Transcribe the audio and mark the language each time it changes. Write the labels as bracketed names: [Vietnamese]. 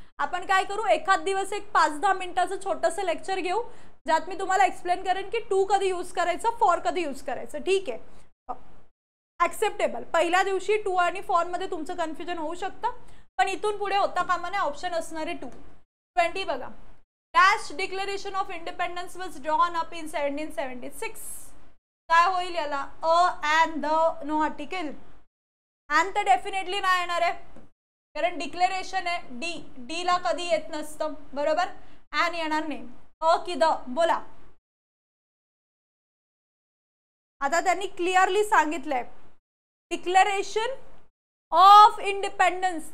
[Marathi] आपण काय करू, एखाद दिवस एक 5-10 मिनिटाचं छोटंसं लेक्चर घेऊ ज्यात मी तुम्हाला एक्सप्लेन करेन की 2 कधी यूज करायचं, 4 कधी यूज करायचं. ठीक आहे, ॲक्सेप्टेबल. पहिल्या दिवशी 2 आणि 4 मध्ये तुमचं कन्फ्युजन होऊ शकतं, पण इथून पुढे होता कामा नये. ऑप्शन असणारे 2. 20 बघा. [English] Dash declaration of independence was drawn up in 1776. [Marathi] काय होईल याला? [English] And the no article. [Marathi] And तर डेफिनेटली नाही येणार आहे, कारण डिक्लेरेशन आहे. डी ला कधी येत नसतं. बरोबर. अँड येणार नाही. की द. बोला. आता त्यांनी क्लिअरली सांगितलंय डिक्लेरेशन ऑफ इंडिपेंडन्स.